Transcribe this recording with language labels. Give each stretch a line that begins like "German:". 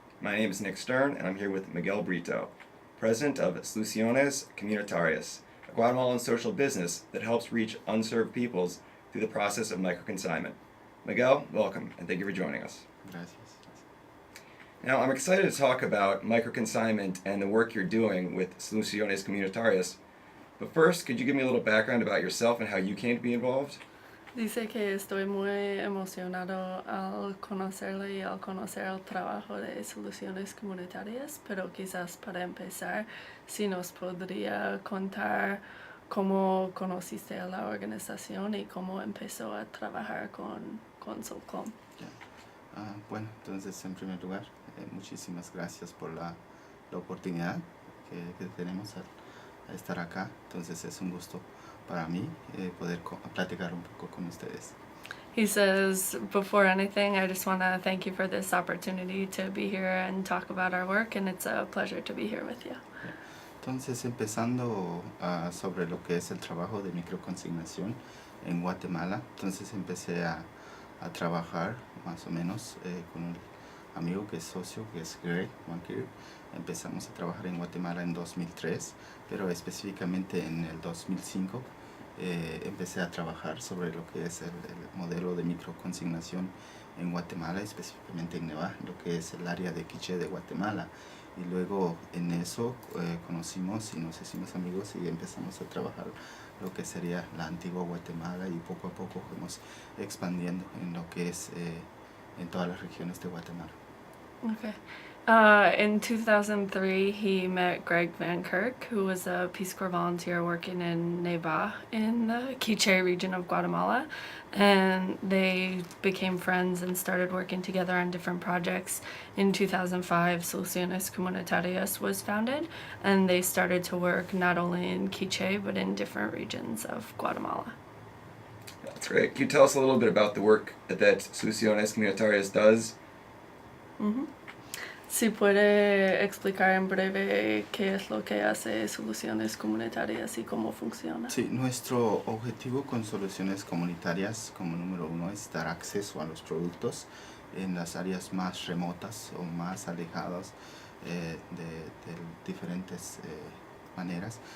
English: My name is Nick Sterne and I'm here with Miguel Brito, president of Soluciones Comunitarias, a Guatemalan social business that helps reach unserved peoples through the process of micro-consignment. Miguel, welcome and thank you for joining us.
Spanish: Gracias.
English: Now, I'm excited to talk about micro-consignment and the work you're doing with Soluciones Comunitarias. But first, could you give me a little background about yourself and how you came to be involved?
Spanish: Dice que estoy muy emocionado al conocerle y al conocer el trabajo de Soluciones Comunitarias, pero quizás para empezar, si nos podría contar cómo conociste a la organización y cómo empezó a trabajar con Solcom. Bueno, entonces en primer lugar, muchísimas gracias por la oportunidad que tenemos a estar acá. Entonces es un gusto para mí poder platicar un poco con ustedes.
English: He says, before anything, I just want to thank you for this opportunity to be here and talk about our work, and it's a pleasure to be here with you.
Spanish: Entonces, empezando sobre lo que es el trabajo de microconsignación en Guatemala, entonces empecé a trabajar más o menos con un amigo que es socio, que es Greg. Empezamos a trabajar en Guatemala en 2003, pero específicamente en el 2005 empecé a trabajar sobre lo que es el modelo de microconsignación en Guatemala, específicamente en Neva, lo que es el área de Quiché de Guatemala. Y luego en eso conocimos y nos hicimos amigos y empezamos a trabajar lo que sería la antigua Guatemala, y poco a poco fuimos expandiendo en lo que es en todas las regiones de Guatemala.
English: Okay. In 2003, he met Greg Van Kirk, who was a Peace Corps volunteer working in Neva in the Quiché region of Guatemala, and they became friends and started working together on different projects. In 2005, Soluciones Comunitarias was founded, and they started to work not only in Quiché but in different regions of Guatemala. That's great. Can you tell us a little bit about the work that Soluciones Comunitarias does? Mm-hmm.
Spanish: Si puede explicar en breve qué es lo que hace Soluciones Comunitarias y cómo funciona. Sí, nuestro objetivo con Soluciones Comunitarias, como número uno, es dar acceso a los productos en las áreas más remotas o más alejadas de diferentes maneras.